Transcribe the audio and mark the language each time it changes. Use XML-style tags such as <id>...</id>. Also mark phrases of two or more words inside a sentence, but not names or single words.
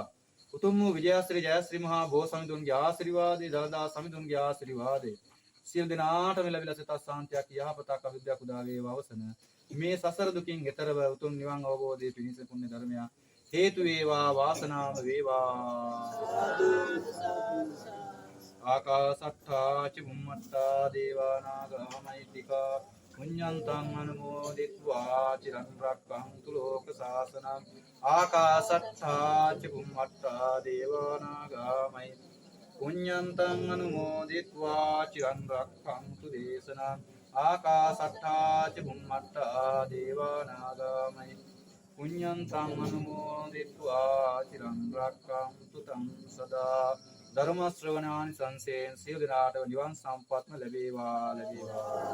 <si>උතුම් වූ විජයශ්‍රී ජයශ්‍රී මහා බෝ සමිඳුන්ගේ ආශිර්වාදේ දලදා සමිඳුන්ගේ ආශිර්වාදේ සියලු දෙනාටම ලැබිලා සිත සාන්තියක් යහපතක් අභිවෘද්ධියක් උදා වේවා. අවසන මේ සසර දුකින් එතරව උතුම් නිවන් අවබෝධයේ පිණිස පුණ්‍ය ධර්මය හේතු වේවා. වාසනාව වේවා.</si> <pi>ආකාසට්ඨා ච බුම්මට්ඨා දේවා නාග මහිත්‍තිකා පුඤ්ඤන්තං අනුමෝදිත्वा චිරන් රක්ඛන්තු ලෝක සාසනං. ආකාසට්ඨා ච බුම්මට්ඨා දේවා නාග මහිත්‍තිකා පුඤ්ඤන්තං අනුමෝදිත्वा චිරන් රක්ඛන්තු දේශනං. ආකාසට්ඨා ච බුම්මට්ඨා දේවා නාග මහිත්‍තිකා පුඤ්ඤන්තං අනුමෝදිත्वा චිරන් රක්ඛන්තු තං සදා.</pi> <si>ධර්ම ශ්‍රවණානි සංසේන සියලු දෙනාටම නිවන් සම්පත්ම ලැබේවා ලැබේවා.</si>